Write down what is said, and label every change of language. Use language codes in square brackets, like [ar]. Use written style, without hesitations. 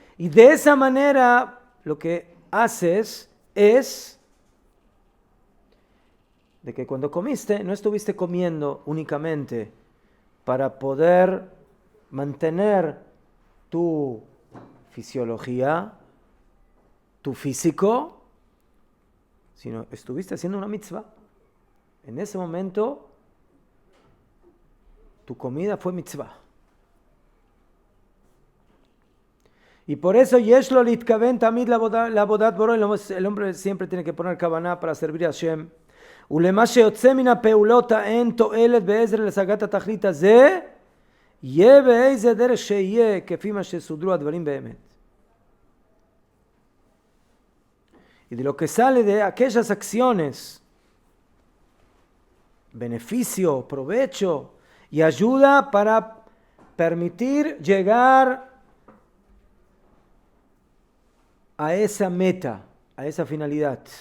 [es] Y de esa manera lo que haces es de que cuando comiste no estuviste comiendo únicamente para poder mantener tu fisiología, tu físico, sino estuviste haciendo una mitzvah. En ese momento, tu comida fue mitzvah. Y por eso, [he] Yeshlo litkaven tamid la bodat boro, [es] el hombre siempre tiene que poner kavaná para servir a Hashem. [he] ולמה שיוצא מן הפעולות אין תועלת בעזר להשגת התכלית הזה, יהיה באיזה דרך שיהיה כפי מה שסודרו הדברים באמת. [es] Y de lo que sale de aquellas acciones, beneficio, provecho y ayuda para permitir llegar a esa meta, a esa finalidad.